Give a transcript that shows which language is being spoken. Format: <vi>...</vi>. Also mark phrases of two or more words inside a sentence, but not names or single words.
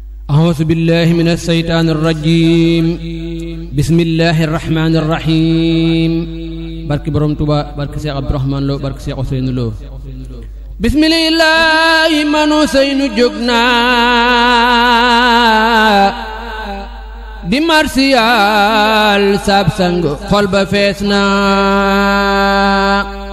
<ar>أعوذ بالله من الشيطان الرجيم. بسم الله الرحمن الرحيم.</ar> <wo>Barke Borom Tuuba, barke Seex Abdurahmaan Lo, barke Seex Useynu Lo. Bismillaahi manu Seynu jóg naa di marsiyaal sab sang, xol ba fees naa.</wo>